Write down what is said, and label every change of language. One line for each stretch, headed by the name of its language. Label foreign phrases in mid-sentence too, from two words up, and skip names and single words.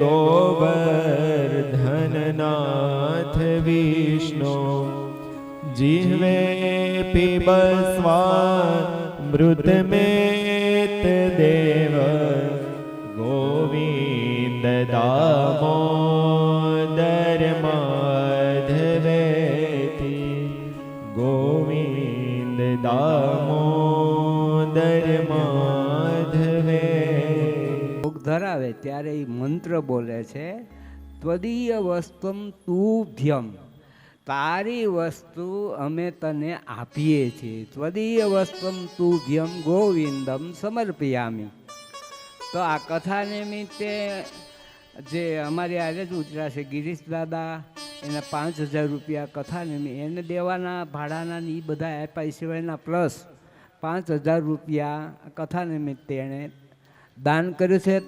Sanskrit: गोवर्धननाथ विष्णु जिह्वे पिबस्वामृतमेत देव गोविन्ददामोदर माधवेति गोविन्ददामोदर माधवे
Gujarati: ભોગ ધરાવે ત્યારે એ મંત્ર બોલે છે,
Sanskrit: ત્વદીય વસ્તુમ તુભ્યમ,
Gujarati: તારી વસ્તુ અમે તને આપીએ છીએ.
Sanskrit: ત્વદીય વસ્તુમ તુભ્યમ ગોવિંદમ સમર્પયામિ.
Gujarati: તો આ કથા નિમિત્તે જે અમારી આજે જ ઉતર્યા છે ગિરીશ દાદા, એના 5000 રૂપિયા કથા નિમિત્તે એને દેવાના ભાડાના એ બધા આપ્યા સિવાયના પ્લસ 5000 રૂપિયા કથા નિમિત્તે એણે દાન કર્યું છે.